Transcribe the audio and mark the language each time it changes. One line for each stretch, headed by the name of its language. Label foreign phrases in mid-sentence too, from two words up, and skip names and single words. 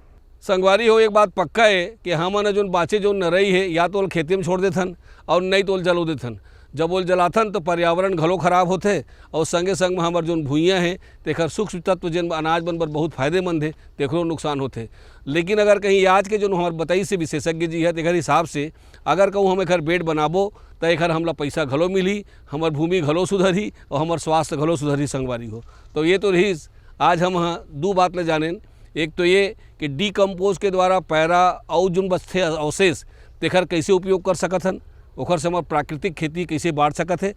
Chhattisgarhi: संगवारी हो, एक बात पक्का है कि हमन जो बाचे जो नरई है या तो खेती में छोड़ देथन और नहीं तो जलो देथन। जब वो जलाथन तो पर्यावरण घलो खराब होते और संगे संग में हमार जो भूइयाँ हैं तेखर सूक्ष्म तत्व जिन अनाज बन बर बहुत फायदेमंद है तेखरो नुकसान होते। लेकिन अगर कहीं आज के जो हमार बताई से विशेषज्ञ जी है तेखर हिसाब से अगर कहूँ हम एखर बेड बनाबो तो एखर हमला पैसा घलो मिली, हमार भूमि घलो सुधरी और हमार स्वास्थ्य घलो सुधरी। संगवारी हो, तो ये तो रही आज हम दो बात ले जाने। एक तो ये कि डीकम्पोज के द्वारा पैरा और जो बचते अवशेष तेखर कैसे उपयोग कर सकत हन, ओखर से हमार प्राकृतिक खेती कैसे बढ़ सकत है।